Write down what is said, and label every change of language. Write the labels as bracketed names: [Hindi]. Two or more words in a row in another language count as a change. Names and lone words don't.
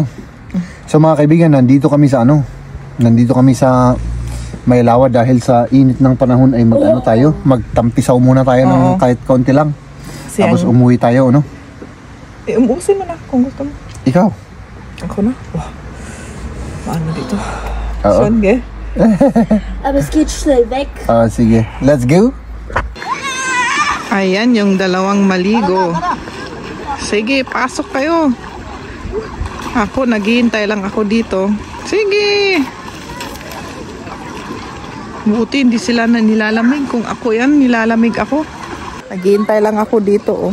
[Filipino] So mga kaibigan, nandito kami sa Maylawa dahil sa init ng panahon ay mag-ano tayo, magtampisaw muna tayo ng kahit konti lang. Kasi tapos umuwi tayo, no? Umusin mo na kung gusto mo. Ikaw? Ako na? Wow. Paano dito? Oo. Sige. [German] Aber es geht schnell weg. [Filipino] Sige. [English] Let's go. [Filipino] Ayan yung dalawang maligo. Sige, pasok kayo. Ako, naghihintay lang ako dito. Sige. Buti hindi sila na nilalamig. Kung ako yan, nilalamig ako. Naghihintay lang ako dito, oh.